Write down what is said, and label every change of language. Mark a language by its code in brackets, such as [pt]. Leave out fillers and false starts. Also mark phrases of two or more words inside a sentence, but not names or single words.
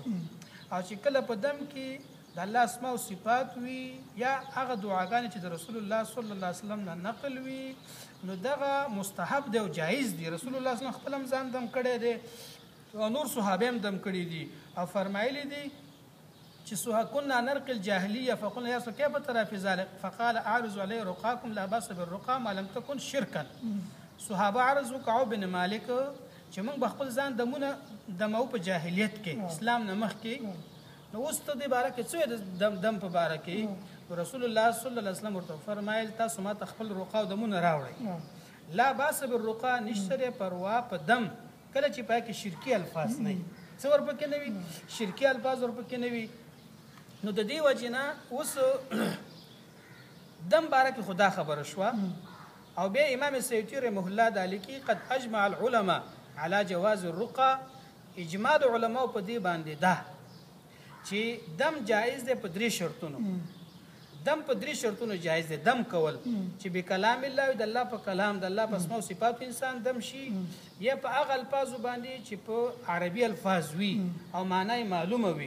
[ps] او چې کله په دم کې د الله اسماء او صفات وي یا هغه دعاګانې چې د رسول الله [ar] صلی الله علیه وسلم [ps] نه نقل وي نو دغه مستحب دی او جایز دی. رسول الله [ar] صلی الله علیه وسلم [ps] خپل هم ځان دم کړی دی او نور صحابه هم دم کړي دي او فرمایلی دي چې [ar] كنا نرقي الجاهليه فقلنا يا رسول كيف ترى في ذلك فقال اعرض عليه رقاكم لا باس بالرقى ما لم تكن شركا. [ps] صحابه عرض وکعو بن مالک چې موږ بخپل ځان دمو په جاهلیت کې اسلام نه مخکې نو اوس ته دې باره کې څه دم په باره کې رسول الله [ar] صلی الله علیه وسلم [ps] ورته فرمایل تاسو ما خپل رقا او دمونه راوړئ. [ar] لا باس بالرقى [ps] نشته پروا په دم کله چې پای کې شرکی الفاظ نه وي څه ورپکې نه وي شرکی الفاظ ورپکې نه وي. نو د دې وجې نه اوس دم باره کې خدا خبره شوه او بیا امام سیوطي [ar] رحمه الله [ps] دا لیکي [ar] قد اجمع العلماء على جواز الرقى. [ps] اجماع د علماو په دې باندې ده چې دم جایز دی په 3 شرطونو. دم په 3 شرطونو جایز دی. دم کول چې به کلام الله د الله په کلام د الله په اسماء او صفات انسان دم شي یا په هغه الفاظو باندې چې په عربي الفاظ وي او معنی معلومه وي.